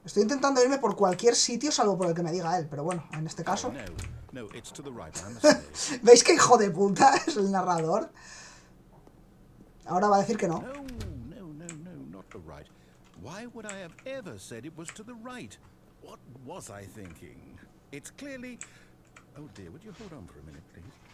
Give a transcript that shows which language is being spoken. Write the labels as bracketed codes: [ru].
[es] Estoy intentando irme por cualquier sitio salvo por el que me diga él, pero bueno, en este caso... [en] No, it's to the right, I must say. [es] ¿Veis qué hijo de puta es el narrador? Ahora va a decir que no. [en] No, not the right. Why would I have ever said it was to the right? What was I thinking? It's clearly... Oh dear, would you hold on for a minute, please?